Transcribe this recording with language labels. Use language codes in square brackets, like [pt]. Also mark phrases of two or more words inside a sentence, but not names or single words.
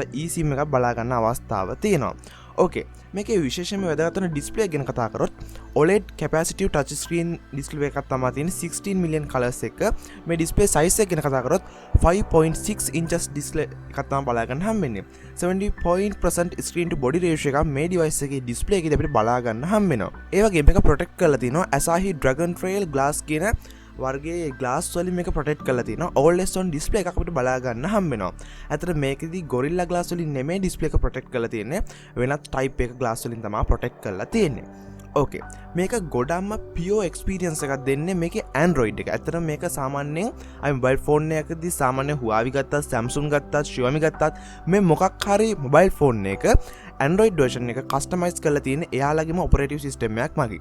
[si] නැත්නම් eSIM එකක් බලා ගන්න අවස්ථාව තියෙනවා. ඕකේ. මේකේ විශේෂයෙන්ම වැදගත් වෙන ඩිස්ප්ලේ ගැන කතා කරොත් [en] OLED capacitive touch screen display [si] එකක් තමයි තියෙන්නේ [en] 16 million colors [si] එක. මේ [en] display size [si] එක ගැන කතා කරොත් [en] 5.6 inches display [si] එකක් තමයි බලා ගන්න හම්බෙන්නේ. [en] 70% screen to body ratio [si] එකක් මේ device එකේ ඩිස්ප්ලේ එකේදී අපිට බලා ගන්න හම්බ වෙනවා. ඒ වගේම මේක protect කරලා තිනවා Asahi Dragon Trail glass කියන වර්ගයේ glass වලින් මේක protect කරලා තිනවා. [en] always on display [si] එකක් අපිට බලා ගන්න හම්බ වෙනවා. ඇත්තට මේකෙදි gorilla glass වලින් නෙමෙයි display එක protect කරලා තියෙන්නේ. වෙනත් type එක glass වලින් තමයි protect කරලා තියෙන්නේ. ඕකේ. මේක ගොඩක්ම [en] pure experience [si] එකක් දෙන්නේ මේකේ Android එක. ඇත්තට මේක සාමාන්‍යයෙන් අපි [en] mobile phone [si] එකකදී සාමාන්‍ය Huawei ගත්තත්, Samsung ගත්තත්, Xiaomi ගත්තත් මේ මොකක් හරි [en] mobile phone [si] එක [en] Android version [si] එක customize කරලා තියෙන්නේ එයාලගේම [en] operative system [si] එකක් මගින්.